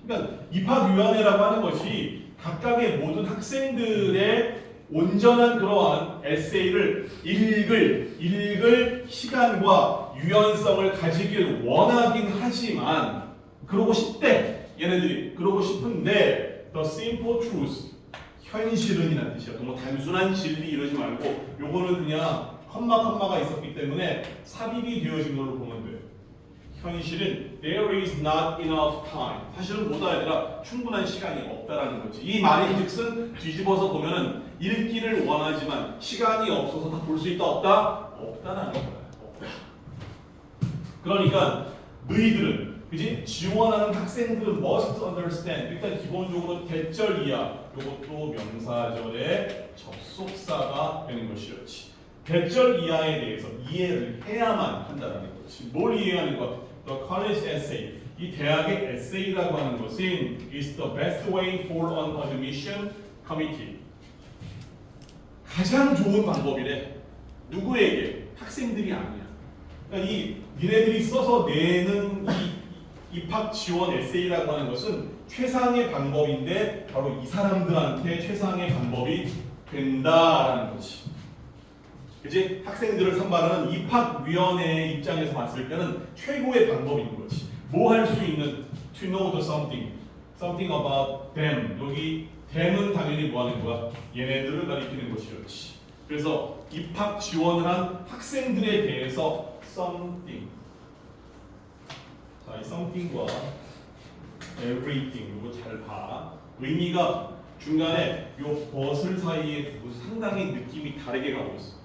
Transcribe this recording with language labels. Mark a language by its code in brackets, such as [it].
[ko] 그러니까 입학위원회라고 하는 것이 각각의 모든 학생들의 온전한 그러한 에세이를 읽을 시간과 유연성을 가지길 원하긴 하지만 그러고 싶대. 얘네들이 그러고 싶은데 [en] the simple truth [ko] 현실은 이란 뜻이야. 뭐 단순한 진리 이러지 말고 요거는 그냥 컴마가 있었기 때문에 삽입이 되어진 걸로 보면 돼. 현실은 [en] there is not enough time. [ko] 사실은 뭐다 얘들아 충분한 시간이 없다라는 거지. 이 말인즉슨 뒤집어서 보면은 읽기를 원하지만 시간이 없어서 다 볼 수 있다 없다? 없다라는 거야. 없다. 그러니까 너희들은 그지? 지원하는 학생들은 [en] must understand. [ko] 일단 기본적으로 대절 이하 이것도 명사절의 접속사가 되는 것이었지. 대절 이하에 대해서 이해를 해야만 한다는 거지. 뭘 이해하는 것? [en] The college essay. [ko] 이 대학의 에세이라고 하는 것은 [en] is the best way for an admission committee. [ko] 가장 좋은 방법이래. 누구에게? 학생들이 아니야. 그러니까 이 니네들이 써서 내는 이 입학 지원 에세이라고 하는 것은 최상의 방법인데 바로 이 사람들한테 최상의 방법이 된다라는 거지. 그치? 학생들을 선발하는 입학위원회의 입장에서 봤을 때는 최고의 방법인 거지. 뭐 할 수 있는 [en] to know the something about them. [ko] 여기 them은 당연히 뭐 하는 거야? 얘네들을 가리키는 것이었지. 그래서 입학 지원을 한 학생들에 대해서 something. 자, 이 something과 everything 이거 잘 봐. 의미가 중간에 요 벗을 사이에 두고 상당히 느낌이 다르게 가고 있어.